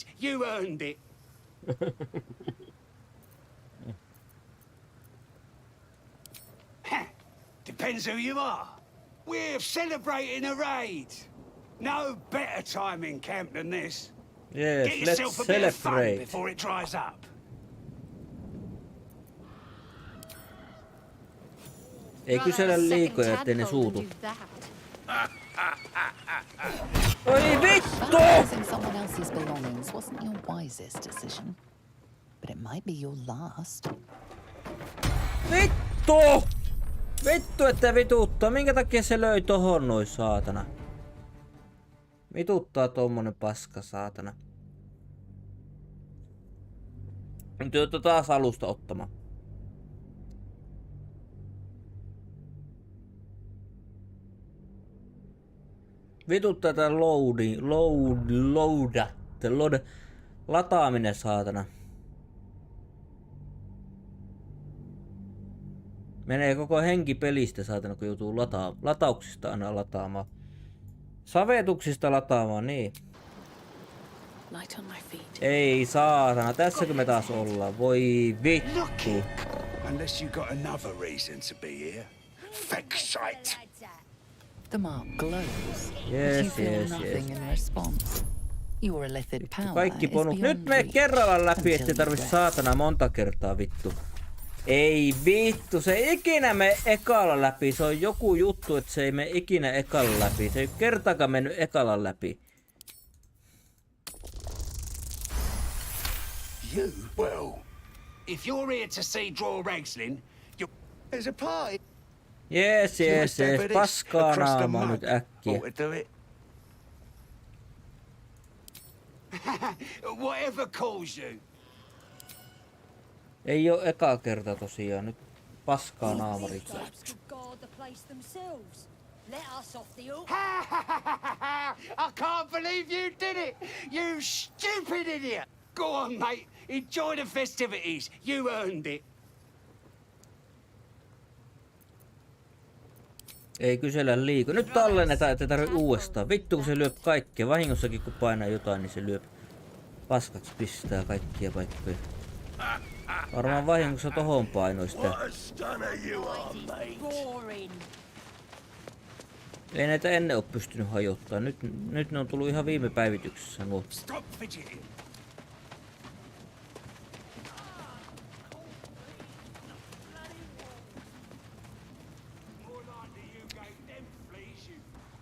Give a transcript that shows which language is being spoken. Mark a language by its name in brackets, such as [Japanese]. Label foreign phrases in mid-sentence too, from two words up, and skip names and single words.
[English] You earned it. Depends who you are. We're celebrating a raid. No better time in camp than this. Yes, Get let's yourself a bit of fun celebrate. before it dries up. [Finnish] Ei kysellä liikoja, ettei ne suutu. Oi vittu! [English] Using someone else's belongings wasn't your wisest decision, but it might be your last. [Finnish] Vittu! Vittu, että vituttaa. Minkä takia se löi tohon noin, saatana? Vituttaa tommonen paska, saatana. Nyt joutuu taas alusta ottamaan. Vituttaa tää lataaminen, saatana. Menee koko henki pelistä, saatana, kun joutuu latauksista aina lataamaan. Savetuksista lataamaan, niin. [English] Light on my feet. [Finnish] Ei saatana, tässäkö me taas ollaan? Voi vittu. [English] Unless you got another reason to be here. Feck shite. The mark glows, Yes, but you feel yes, nothing yes. in response. Your illithid power [Finnish] Kaikki [English] is bonus. beyond [Finnish] Nyt me [English] reach [Finnish] kerralla läpi, ettei [English] until [Finnish] tarvi [English] you rest. [Finnish] saatana monta kertaa vittu. Ei vittu, se ei ikinä mene ekalla läpi. Se on joku juttu, että se ei mene ikinä ekalla läpi. Se ei kertaakaan mennyt ekalla läpi. [English] You? Well, if you're here to see Draw Ragslin, there's a party. [Finnish] Jees, jees, jees. Paskaa naamaa nyt äkkiä. [English] Ought to do it. Whatever calls you. [Finnish] Ei oo eka kerta tosiaan. Nyt paskaa naamariks. [English] Could guard the place themselves. Let us off the hook. I can't believe you did it! You stupid idiot! Go on, mate. Enjoy the festivities. You earned it. [Finnish] Ei kysellä liikaa. Nyt tallennetaan, ettei tarvi uudestaan. Vittu, kun se lyö kaikkea. Vahingossakin kun painaa jotain, niin se lyö paskaksi, pistää kaikkia paikkoja. Varmaan vahingossa tohon painoi sitä. [English] Boring. [Finnish] Ei näitä ennen oo pystynyt hajottaa. Nyt ne on tullut ihan viime päivityksessä nuo. [English] Stop fidgeting. More likely you gave them fleas, you.